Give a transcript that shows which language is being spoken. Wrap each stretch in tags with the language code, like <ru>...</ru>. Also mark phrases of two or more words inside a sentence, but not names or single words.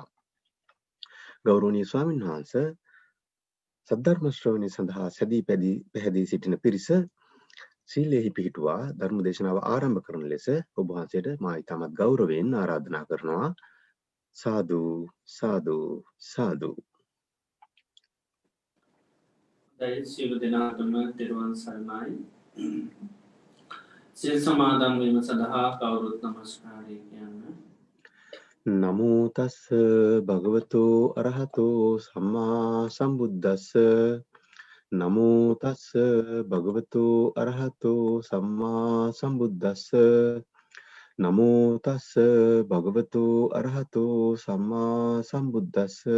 <si>ගෞරවනීය ස්වාමීන් වහන්සේ සද්ධර්ම ශ්‍රවණය සඳහා සැදී පැහැදී සිටින පිරිස සීලෙහි පිහිටුවා ධර්ම දේශනාව ආරම්භ කරන ලෙස ඔබ වහන්සේට මා ඉතාමත් ගෞරවයෙන් ආරාධනා කරනවා. සාදු සාදු සාදු. දැයි සියලු දෙනාටම තෙරුවන් සරණයි. සිල් සමාදන් වීම සඳහා කවුරුත් නමස්කාරය කියන්න.</si> <pi>නමෝ තස්ස භගවතෝ අරහතෝ සම්මා සම්බුද්දස්ස නමෝ තස්ස භගවතෝ අරහතෝ සම්මා සම්බුද්දස්ස නමෝ තස්ස භගවතෝ අරහතෝ සම්මා සම්බුද්දස්ස</pi>